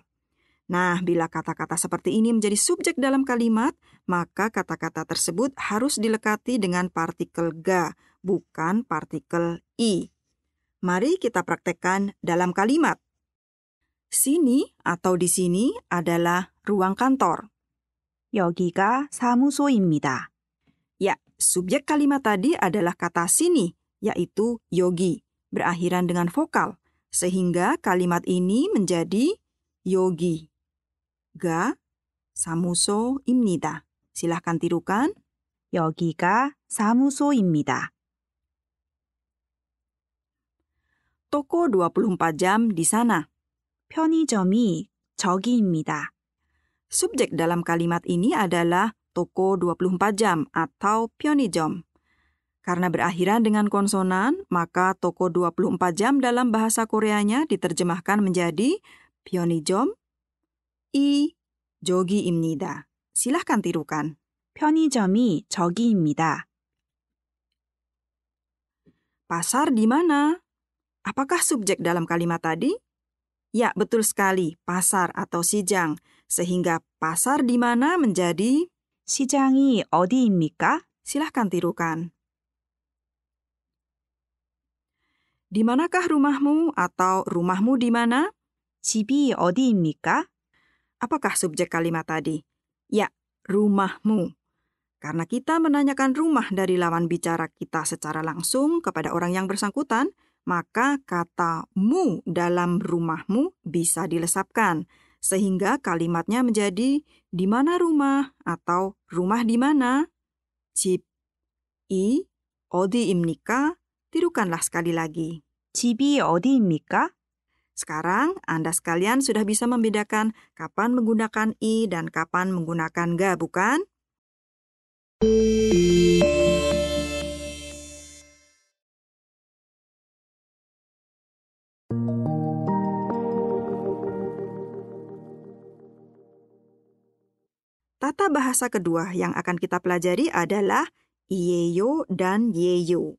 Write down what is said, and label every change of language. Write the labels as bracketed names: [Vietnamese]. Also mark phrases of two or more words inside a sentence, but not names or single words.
[Indonesian] Nah, bila kata-kata seperti ini menjadi subjek dalam kalimat, maka kata-kata tersebut harus dilekati dengan partikel ga, bukan partikel i. Mari kita praktekkan dalam kalimat. Sini atau di sini adalah ruang kantor. [Korean] 여기가 사무소입니다. [Indonesian] Ya, subjek kalimat tadi adalah kata sini, yaitu yogi, berakhiran dengan vokal, sehingga kalimat ini menjadi yogi. [Korean] Ga, 사무소입니다. [Indonesian] Silahkan tirukan. [Korean] 여기가 사무소입니다. [Indonesian] Toko 24 jam di sana. [Korean] 편의점이 저기입니다. [Indonesian] Subjek dalam kalimat ini adalah toko 24 jam atau 편의점. Karena berakhiran dengan konsonan, maka toko 24 jam dalam bahasa Koreanya diterjemahkan menjadi [Korean] 편의점 이 저기입니다. [Indonesian] silahkan tirukan. [Korean] 편의점이 저기입니다. [Indonesian] Pasar di mana? Apakah subjek dalam kalimat tadi? Ya, betul sekali, pasar atau sijang. Sehingga pasar di mana menjadi [Korean] 시장이 어디입니까? [Indonesian] silahkan tirukan. Di manakah rumahmu atau rumahmu di mana? [Korean] 집이 어디입니까? [Indonesian] Apakah subjek kalimat tadi? Ya, rumahmu. Karena kita menanyakan rumah dari lawan bicara kita secara langsung kepada orang yang bersangkutan, maka kata mu dalam rumahmu bisa dilesapkan. Sehingga kalimatnya menjadi di mana rumah atau rumah di mana. [Korean] 집, 이, 어디입니까? [Indonesian] Tirukanlah sekali lagi. [Korean] 집이 어디입니까? [Indonesian] Sekarang Anda sekalian sudah bisa membedakan kapan menggunakan i dan kapan menggunakan ga, bukan? Tata bahasa kedua yang akan kita pelajari adalah iyeyo dan yeyo.